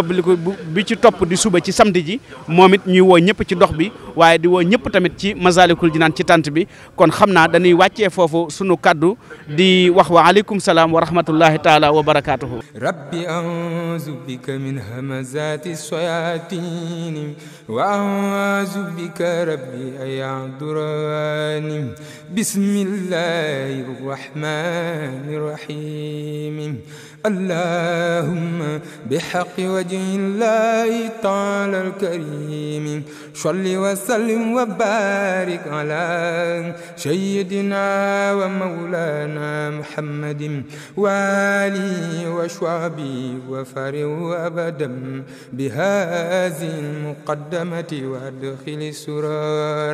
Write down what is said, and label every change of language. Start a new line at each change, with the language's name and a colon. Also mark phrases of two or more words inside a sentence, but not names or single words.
Wolof: ci topp di suba ci samedi ji moom it ñuy woo ñëpp ci dox bi waaye di woo ñëpp tamit ci Masalikul Jinaan ci tant bi kon xam naa dañuy wàccee foofu sunu kaddu di wax
Arabic: وعليكم السلام ورحمة الله تعالى وبركاته رب أعوذ بك من همزات الشياطين وأعوذ بك رب أن يحضرون بسم الله الرحمن الرحيم اللهم بحق وجه الله تعالى الكريم صل وسلم وبارك على سيدنا ومولانا محمد وآله وصحبه وفرح أبدا بهذه المقدمة وادخل السرور